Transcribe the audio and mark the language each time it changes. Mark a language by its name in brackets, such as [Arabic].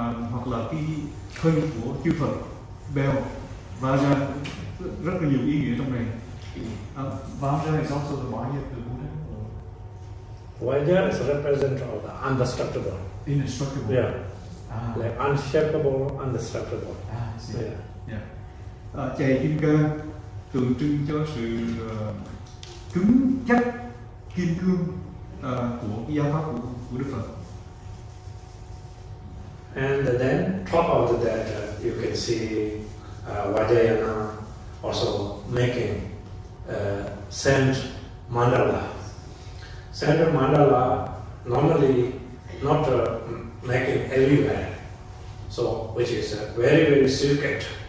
[Vietnamese] Hoặc là cái thân của chư Phật. Bell, Vajra, rất là nhiều ý nghĩa trong này. [English] Vajra is also the body of the Buddha. Vajra is a representative of the indestructible. Indestructible. Yeah. Like unshakable, indestructible. I see. Yeah. [Vietnamese] Chày kim cang tượng trưng cho sự cứng chắc, kim cương của cái giáo pháp của Đức Phật. [English] And then top of that, you can see Vajrayana also making sand mandala. Sand mandala normally not making everywhere, so which is very, very secret.